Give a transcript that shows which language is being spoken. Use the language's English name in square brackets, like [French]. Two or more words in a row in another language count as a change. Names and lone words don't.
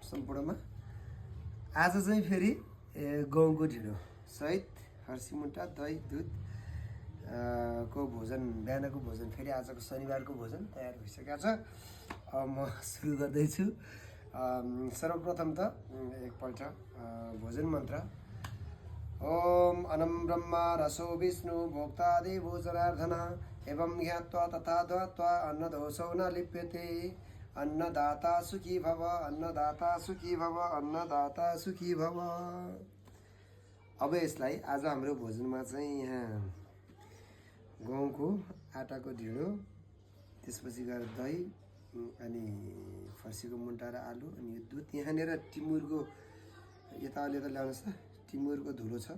[Nepali] सम्पूर्णमा आज चाहिँ फेरि गहुँको ढिँडो सहित फर्सी मुन्टा दही दुध को भोजन बिहानको भोजन फेरि आजको शनिबारको भोजन तयार भइसकेको छ। अब म सुरु गर्दैछु। सर्वप्रथम त एकपल्ट भोजन मन्त्र [Sanskrit] ओम अनं ब्रह्मा रसो विष्णु भोक्तादि भोजनार्दन एवं ज्ञात्वा तथा द्वात्वा अन्नदोषो न लिप्यते अन्नदाता सुखी भव अन्नदाता सुखी भव अन्नदाता सुखी भव। [Nepali] अब यसलाई आज हाम्रो भोजनमा चाहिँ यहाँ गहुँको आटाको ढिँडो, त्यसपछि गएर दही अनि फर्सीको मुन्टा र आलु अनि यो दुध। यहाँनिर टिमुरको यता अलिकति ल्याउनुहोस् त, टिमुरको धुलो छ।